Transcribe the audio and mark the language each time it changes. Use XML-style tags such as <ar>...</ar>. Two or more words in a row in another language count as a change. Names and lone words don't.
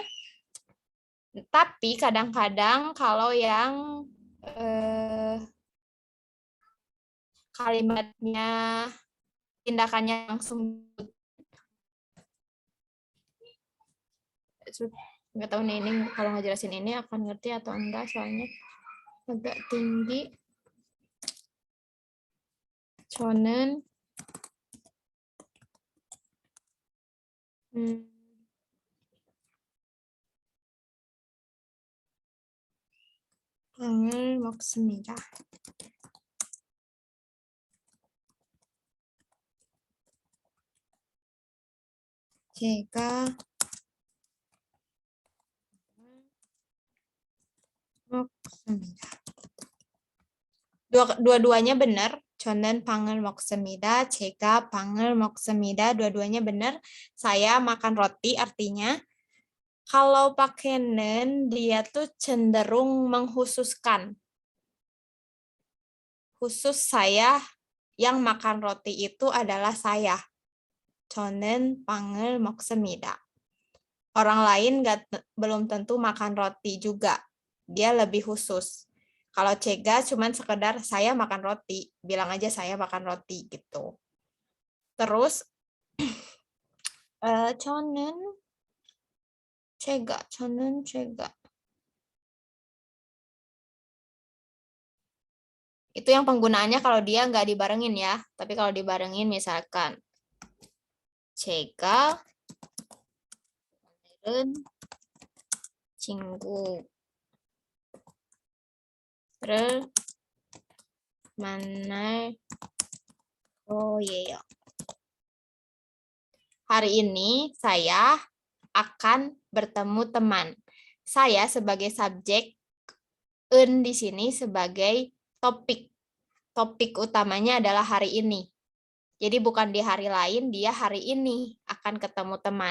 <id>Tapi kadang-kadang kalau yang kalimatnya, tindakannya langsung, nggak tahu nih ini kalau ngejelasin ini akan ngerti atau enggak, soalnya agak tinggi. Chonen.</id> <ko>빵을 먹습니다. 제가 먹습니다.</ko> <id>Dua-duanya benar.</id> <ko>저는 빵을 먹습니다. 제가 빵을 먹습니다.</ko> <id>Dua-duanya benar. Saya makan roti, artinya kalau pakai nen, dia tuh cenderung menghususkan. Khusus saya yang makan roti itu adalah saya.</id> <ko>저는 빵을 먹습니다.</ko> <id>Orang lain belum tentu makan roti juga. Dia lebih khusus. Kalau cega cuman sekedar saya makan roti. Bilang aja saya makan roti gitu. Terus,</id> <ko>저는 제가.</ko> <id>Itu yang penggunaannya kalau dia nggak dibarengin ya. Tapi kalau dibarengin misalkan</id> <ko>제가 오늘은 친구를 만날 거예요.</ko> <id>Hari ini saya akan bertemu teman. Saya sebagai subjek, en di sini sebagai topik. Topik utamanya adalah hari ini. Jadi bukan di hari lain, dia hari ini akan ketemu teman.</id>